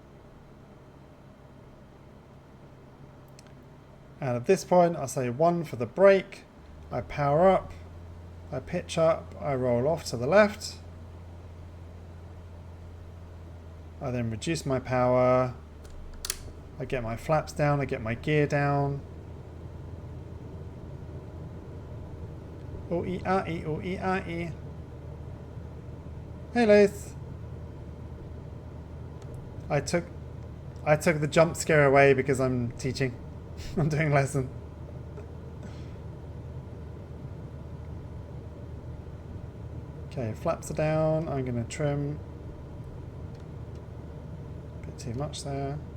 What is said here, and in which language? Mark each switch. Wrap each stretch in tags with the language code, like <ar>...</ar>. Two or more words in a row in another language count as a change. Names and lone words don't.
<en>And at this point, I say 1 for the brake. I power up. I pitch up. I roll off to the left. I then reduce my power. I get my flaps down. I get my gear down. O-E-A-E, O-E-A-E. Hey, Lath. I took the jump scare away because I'm teaching. I'm doing a lesson. Okay, flaps are down. I'm going to trim. A bit too much there.</en>